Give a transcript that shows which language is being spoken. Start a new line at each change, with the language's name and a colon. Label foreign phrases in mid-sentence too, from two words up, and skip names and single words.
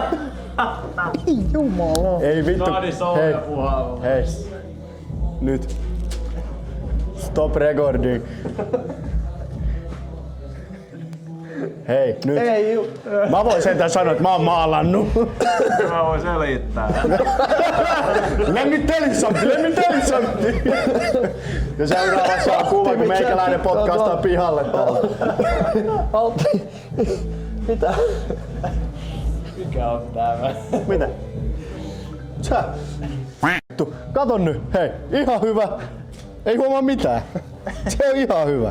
Finnish: Jumala. Ei vittu. Hei, puhallu. hei. Nyt.
English: Stop recording.
Finnish: Hei, nyt. Ei Mä voin sentään sanoa, että mä oon maalannut. Mä voin selittää.
English: Let me tell you something.
Finnish: Ja seuraavassa on kuva, kun meikäläinen podcastaa pihalle täällä. Altti. Mitä? Mikä on tämä? Mitä? Sä? Vittu. Kato nyt. Hei, ihan hyvä. Ei huomaa mitään. Se on ihan hyvä.